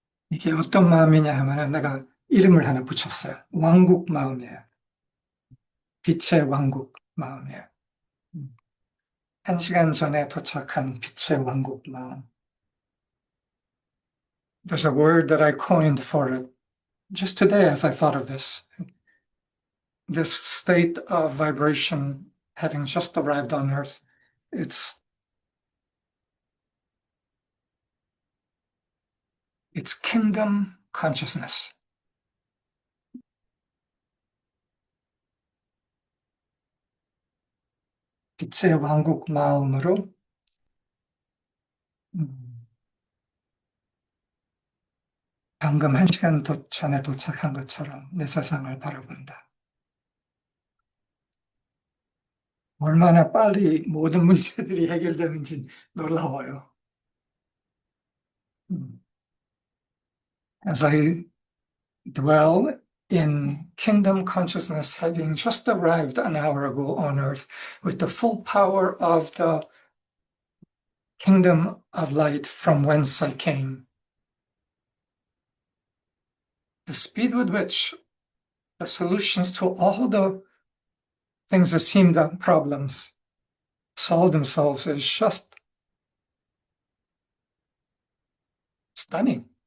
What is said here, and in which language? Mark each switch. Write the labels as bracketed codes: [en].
[ko] 이게 어떤 마음이냐 하면은 내가 이름을 하나 붙였어요. 왕국 마음이에요. 빛의 왕국 마음이에요. 한 시간 전에 도착한 빛의 왕국 마음. [en] There's a word that I coined for it just today as I thought of this. This state of vibration having just arrived on earth, it's kingdom consciousness. [ko] 빛의 왕국 마음으로 방금 한 시간 전에 도착한 것처럼 내 세상을 바라본다. 얼마나 빨리 모든 문제들이 해결되는지 놀라워요. [en] As I dwell in kingdom consciousness, having just arrived an hour ago on earth with the full power of the kingdom of light from whence I came, the speed with which the solutions to all the things that seem that problems solve themselves is just stunning.